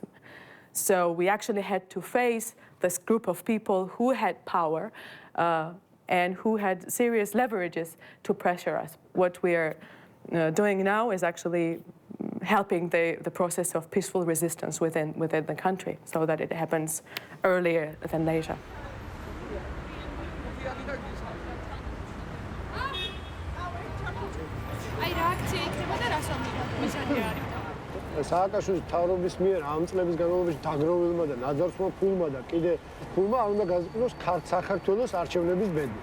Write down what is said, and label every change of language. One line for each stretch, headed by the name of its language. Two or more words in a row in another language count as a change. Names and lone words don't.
English: So we actually had to face this group of people who had power and who had serious leverages to pressure us. What we are doing now is actually helping the process of peaceful resistance within the country so that it happens earlier than later.
Georgian: სააკაშვილის მთავრობის მიერ ამ წლების განმავლობაში დაგროვილმა და ნაძარცმა ფულმა და კიდე ფულმა არ უნდა გაზრდოს საქართველოს არჩევნების ბედი.